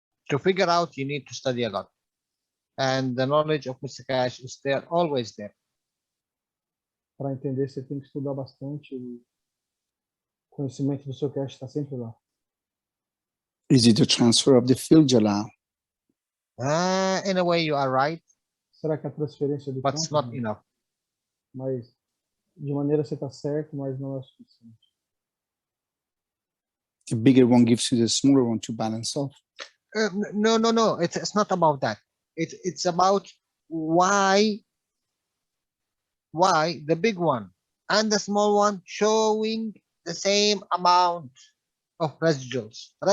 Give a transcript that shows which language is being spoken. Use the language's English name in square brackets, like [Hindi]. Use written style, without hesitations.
[English] To figure out, you need to study a lot. And the knowledge of Mr. Cash is there, always there. [Portuguese] Para entender, você tem que estudar bastante. O conhecimento do seu cache está sempre lá. [English] Is it a transfer of the field, Jalal? In a way, you are right, [Portuguese] Será que a transferência do [English] but it's [Portuguese] campo? [English] not enough. [Portuguese] Mas, de maneira você está certo, mas não é o suficiente. [English] The bigger one gives you the smaller one to balance off. No. It's not about that. It's about why the big one and the small one showing the same amount of residuals.